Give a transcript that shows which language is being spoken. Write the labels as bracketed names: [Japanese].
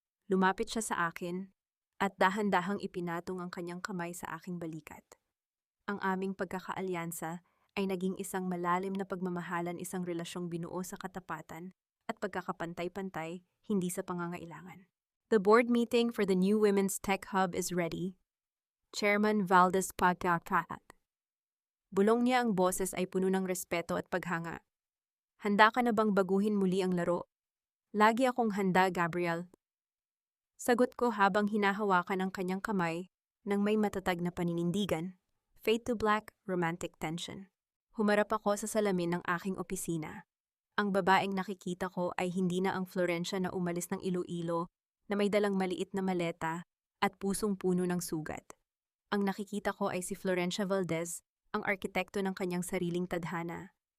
[Filipino] Lumapit siya sa akin at dahan-dahang ipinatong ang kanyang kamay sa aking balikat. Ang aming pagkakaalyansa ay naging isang malalim na pagmamahalan, isang relasyong binuo sa katapatan at pagkakapantay-pantay, hindi sa pangangailangan. [English] The board meeting for the new Women's Tech Hub is ready. Chairman Valdez Pagkakat. [Filipino] Bulong niya, ang boses ay puno ng respeto at paghanga. "Handa ka na bang baguhin muli ang laro?" "Lagi akong handa, Gabriel." Sagot ko habang hinahawakan ang kanyang kamay ng may matatag na paninindigan. [English] Fade to black, romantic tension. [Filipino] Humarap ako sa salamin ng aking opisina. Ang babaeng nakikita ko ay hindi na ang Florencia na umalis ng Iloilo na may dalang maliit na maleta at pusong puno ng sugat. Ang nakikita ko ay si Florencia Valdez, ang arkitekto ng kanyang sariling tadhana.